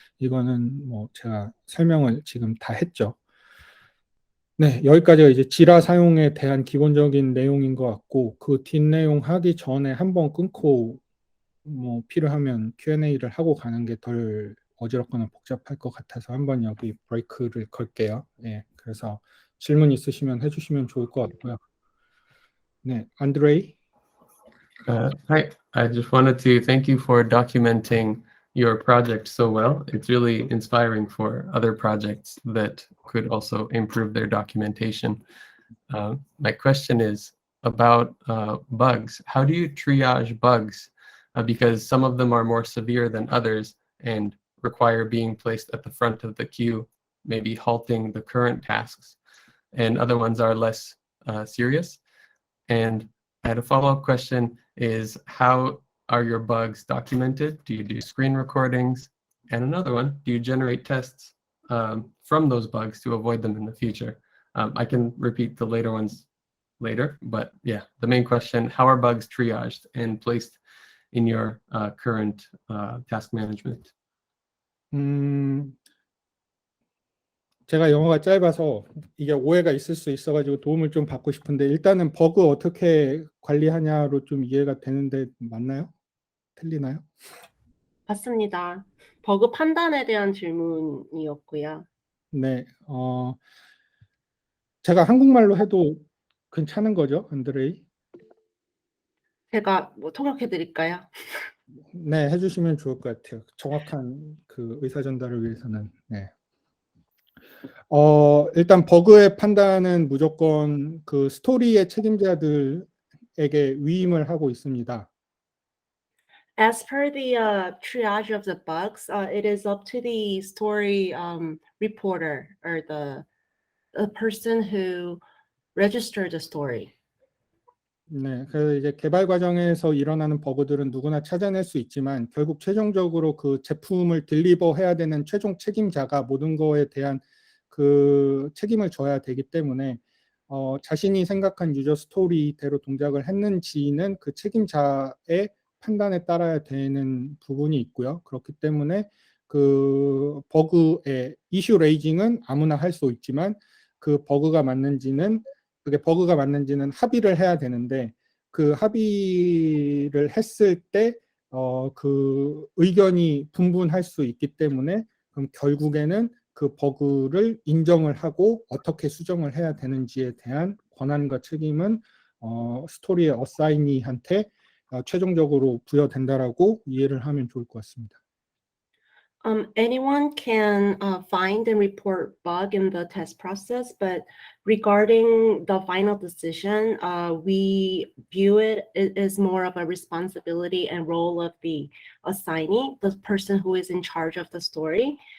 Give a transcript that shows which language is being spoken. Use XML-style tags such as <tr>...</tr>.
<ko>이거는 뭐 제가 설명을 지금 다 했죠. 네, 여기까지가 이제 지라 사용에 대한 기본적인 내용인 것 같고 그 뒷내용 하기 전에 한번 끊고 뭐 필요하면 Q&A를 하고 가는 게 덜 어지럽거나 복잡할 것 같아서 한번 여기 브레이크를 걸게요. 네, 그래서 질문 있으시면 해주시면 좋을 것 같고요. 네, 안드레이.</ko> <en>Hi, I just wanted to thank you for documenting your project so well. It's really inspiring for other projects that could also improve their documentation. My question is about bugs. How do you triage bugs? Because some of them are more severe than others and require being placed at the front of the queue, maybe halting the current tasks, and other ones are less serious. And I had a follow-up question is how are your bugs documented? Do you do screen recordings? And another one, do you generate tests from those bugs to avoid them in the future? I can repeat the later ones later, but yeah, the main question, how are bugs triaged and placed in your current task management?</en> <ko>제가 영어가 짧아서 이게 오해가 있을 수 있어가지고 도움을 좀 받고 싶은데 일단은 버그 어떻게 관리하냐로 좀 이해가 되는데 맞나요? 틀리나요? 맞습니다. 버그 판단에 대한 질문이었고요. 네, 제가 한국말로 해도 괜찮은 거죠, 안드레이? 제가 뭐 통역해 드릴까요? 네, 해주시면 좋을 것 같아요. 정확한 그 의사 전달을 위해서는. 네. 일단 버그의 판단은 무조건 그 스토리의 책임자들에게 위임을 하고 있습니다.</ko> <en>As per the triage of the bugs, it is up to the story reporter or the person who registered the story.</en> <ko>네, 그래서 이제 개발 과정에서 일어나는 버그들은 누구나 찾아낼 수 있지만 결국 최종적으로 그 제품을 딜리버 해야 되는 최종 책임자가 모든 거에 대한 그 책임을 져야 되기 때문에 자신이 생각한 유저 스토리대로 동작을 했는지는 그 책임자의 판단에 따라야 되는 부분이 있고요. 그렇기 때문에 그 버그의 이슈 레이징은 아무나 할 수 있지만 그 버그가 맞는지는 그게 버그가 맞는지는 합의를 해야 되는데 그 합의를 했을 때 그 의견이 분분할 수 있기 때문에 그럼 결국에는 그 버그를 인정을 하고 어떻게 수정을 해야 되는지에 대한 권한과 책임은 스토리의 어사이니한테 최종적으로 부여된다라고 이해를 하면 좋을 것 같습니다.</ko> <en>Anyone can find and report bug in the test process, but regarding the final decision, we view it as more of a responsibility and role of the assignee, the person who is in charge of the story.</en>